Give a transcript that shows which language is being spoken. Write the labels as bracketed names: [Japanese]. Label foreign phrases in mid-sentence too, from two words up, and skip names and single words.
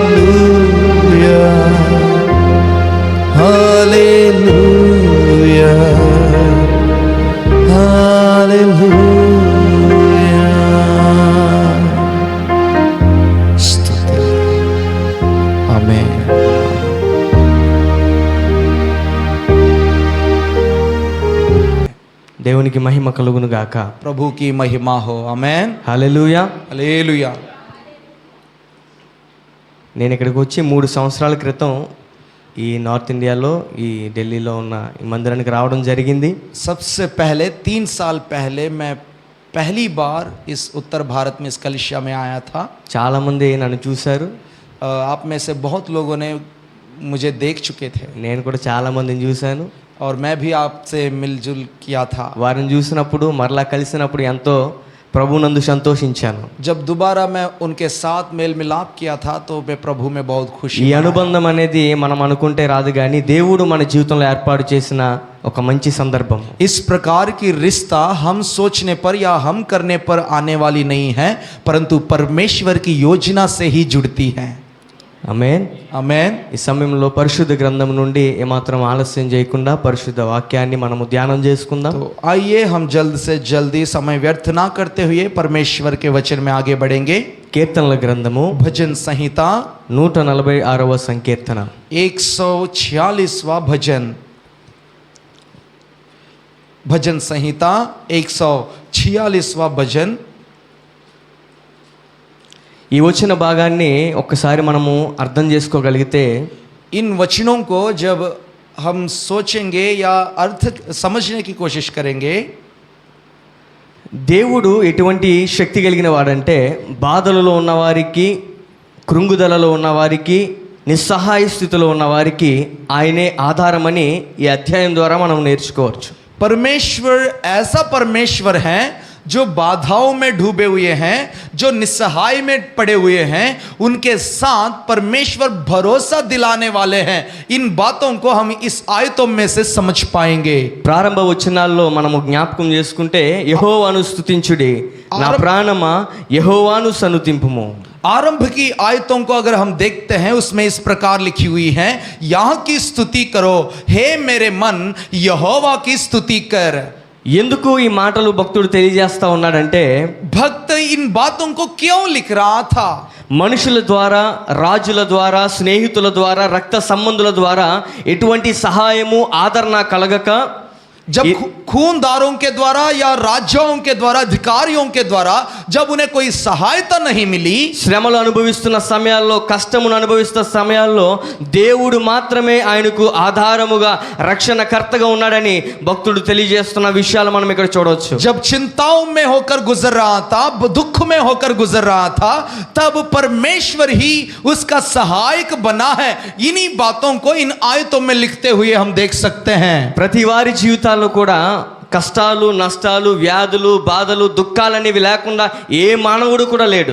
[Hindi] हालेलुया, हालेलुया। [Telugu] స్తుతి, ఆమేన్। దేవునికి మహిమ కలుగును గాక। [Hindi] प्रभु की महिमा हो, आमेन। [Telugu] హల్లెలూయా। [Hindi] हालेलुया। [Telugu] నేను ఇక్కడికి వచ్చి 3 సంవత్సరాల క్రితం ఈ నార్త్ ఇండియాలో ఈ ఢిల్లీలో ఉన్న ఈ మందిరానికి రావడం జరిగింది। [Hindi] सबसे पहले 3 साल पहले मैं पहली बार इस उत्तर भारत में इस कलिसिया में आया था। [Telugu] చాలామంది నన్ను చూశారు, [Hindi] आप में से बहुत लोगों ने मुझे देख चुके थे [Telugu] నేను కూడా చాలామందిని చూశాను। [Hindi] और मैं भी आपसे मिलजुल किया था। [Telugu] వారిని చూసినప్పుడు మరలా కలిసినప్పుడు ఎంతో ప్రభునందు సంతోషించాను। [Hindi] जब दोबारा मैं उनके साथ मेल मिलाप किया था तो मैं प्रभु में बहुत खुशी [Telugu] ఈ అనుబంధం అనేది మనం అనుకుంటే రాదు కానీ దేవుడు మన జీవితంలో ఏర్పాటు చేసిన ఒక మంచి సందర్భం। [Hindi] इस प्रकार की रिश्ता हम सोचने पर या हम करने पर आने वाली नहीं है, परंतु परमेश्वर की योजना से ही जुड़ती है। [Telugu] ఆమేన్। [Hindi] आमेन। [Telugu] ఈ సమయంలో పరిశుద్ధ గ్రంథం నుండి ఏమాత్రం ఆలస్యం చేయకుండా పరిశుద్ధ వాక్యాన్ని మనము ధ్యానం చేసుకుందాం। [Hindi] तो आइए हम जल्द से जल्दी समय व्यर्थ ना करते हुए परमेश्वर के वचन में आगे बढ़ेंगे। [Telugu] కీర్తనల గ్రంథము [Hindi] भजन संहिता [Telugu] 146వ సంకీర్తన [Hindi] 146वां भजन। भजन संहिता 146वां भजन। [Telugu] ఈ వచ్చిన భాగాన్ని ఒక్కసారి మనము అర్థం చేసుకోగలిగితే [Hindi] इन वचनों को जब हम सोचेंगे या अर्थ समझने की कोशिश करेंगे, [Telugu] దేవుడు ఎటువంటి శక్తి కలిగిన వాడంటే బాధలలో ఉన్నవారికి, కృంగుదలలో ఉన్నవారికి, నిస్సహాయ స్థితిలో ఉన్నవారికి ఆయనే ఆధారమని ఈ అధ్యాయం ద్వారా మనం నేర్చుకోవచ్చు। [Hindi] परमेश्वर ऐसा परमेश्वर है जो बाधाओं में डूबे हुए हैं, जो निस्सहाय में पड़े हुए हैं, उनके साथ परमेश्वर भरोसा दिलाने वाले हैं। इन बातों को हम इस आयतों में से समझ पाएंगे। [Telugu] ప్రారంభ వచనాల్లో మనము జ్ఞాపకం చేసుకుంటే యెహోవాను స్తుతించుడి, నా ప్రాణమా యెహోవాను సన్నుతింపుము। [Hindi] आरंभ की आयतों को अगर हम देखते हैं उसमें इस प्रकार लिखी हुई है, यहाँ की स्तुति करो, हे मेरे मन यहोवा की स्तुति कर। [Telugu] ఎందుకు ఈ మాటలు భక్తుడు తెలియజేస్తా ఉన్నాడంటే [Hindi] भक्त इन बातों को क्यों लिख रहा था? [Telugu] మనుషుల ద్వారా, రాజుల ద్వారా, స్నేహితుల ద్వారా, రక్త సంబంధుల ద్వారా ఎటువంటి సహాయము ఆదరణ కలగక, [Hindi] जब खूनदारों के द्वारा या राज्यों के द्वारा, अधिकारियों के द्वारा जब उन्हें कोई सहायता नहीं मिली, [Telugu] శ్రమలు అనుభవిస్తున్న సమయాల్లో, కష్టమును అనుభవిస్తున్న సమయాల్లో దేవుడు మాత్రమే ఆయనకు ఆధారముగా రక్షణకర్తగా ఉన్నాడని భక్తుడు తెలియజేస్తున్న విషయాలు మనం ఇక్కడ చూడవచ్చు। [Hindi] जब चिंताओं में होकर गुजर रहा था, दुख में होकर गुजर रहा था, तब परमेश्वर ही उसका सहायक बना है। इन्हीं बातों को इन आयतों में लिखते हुए हम देख सकते हैं। [Telugu] ప్రతి వారి జీవితాల్లో కూడా కష్టాలు, నష్టాలు, వ్యాధులు, బాధలు, దుఃఖాలనేవి లేకుండా ఏ మానవుడు కూడా లేడు।